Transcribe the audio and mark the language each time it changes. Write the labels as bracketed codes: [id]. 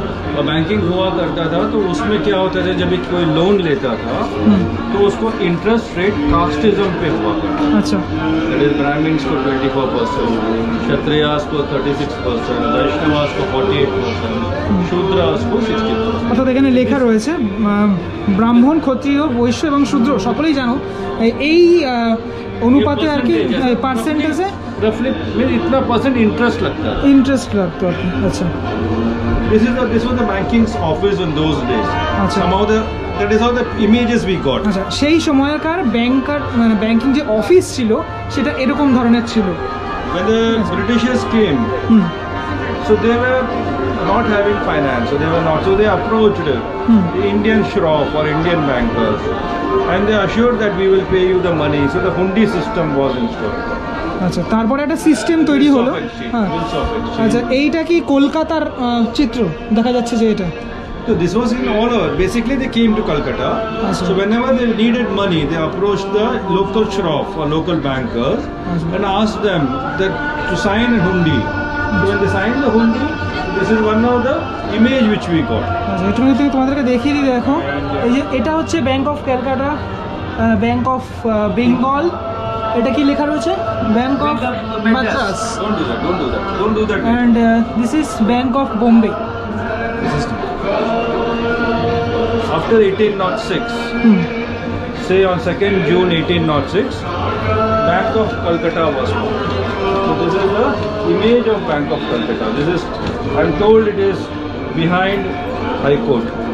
[hi] और बैंकिंग हुआ करता था तो उसमें क्या होता था, जब कोई लोन लेता था तो उसको इंटरेस्ट रेट कास्टिज्म पे हुआ करता। अच्छा, [en] that is [hi] ब्राह्मण्स को 24%, क्षत्रियास को 36%, वैष्णवास को 48%, शूद्रास को 60%। [bn] অর্থাৎ এখানে লেখা রয়েছে ব্রাহ্মণ, ক্ষত্রিয়, বৈশ্য এবং শূদ্র সকলেই জানো এই অনুপাতে আর কি পার্সেন্টেজে [hi] रफली इतना परसेंट इंटरेस्ट लगता है, इंटरेस्ट लगता है। अच्छा, [en] this was the banking office in those days. Somehow that is how the images we got. [bn] আচ্ছা, সেই সময়কার ব্যাংকার মানে ব্যাংকিং যে অফিস ছিল সেটা এরকম ধরনের ছিল। [en] When the Britishers came, so they were not having finance, so they approached the Indian shroff or Indian bankers, and they assured that we will pay you the money. So the hundi system was installed. [bn] আচ্ছা, তারপরে একটা system তৈরি হলো। হ্যাঁ, আচ্ছা, এইটা কি কলকাতার চিত্র দেখা যাচ্ছে যে এটা? [en] So this was in all over. Basically, they came to Calcutta. So whenever they needed money, they approached the local shroff or local bankers and asked them to sign a hundi. So when they signed the hundi, this is one of the image which we got. [bn] আচ্ছা, এটা থেকে তোমাদেরকে দেখিয়ে দিই। দেখো, এই যে এটা হচ্ছে bank of Calcutta, bank of Bengal, এটা কি লেখা রয়েছে? Bank of Madras. [en] Don't do that. And this is Bank of Bombay. After 1806, say on 2nd June 1806, Bank of Calcutta was formed. So this is the image of Bank of Calcutta. This is, I'm told it is behind High Court.